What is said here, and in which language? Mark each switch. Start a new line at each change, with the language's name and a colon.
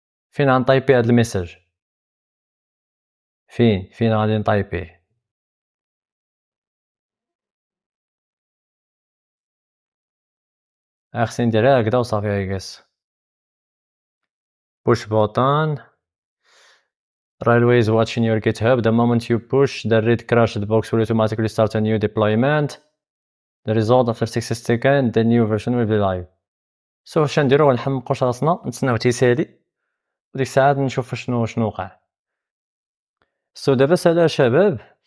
Arabic: فين غنطايبي هاد الميساج؟ فين غادي نطايبيه؟ خصني نديرها هكدا وصافي
English: I guess. push button. Railway is watching your GitHub. The moment you push, the red crashed box will automatically start a new deployment. The result after 60 seconds, the new version will be live.
Arabic: So واش نديرو؟ غنحمقوش راسنا نتسناو تيسالي وديك الساعات نشوف شنو وقع. So دابا سالا شباب.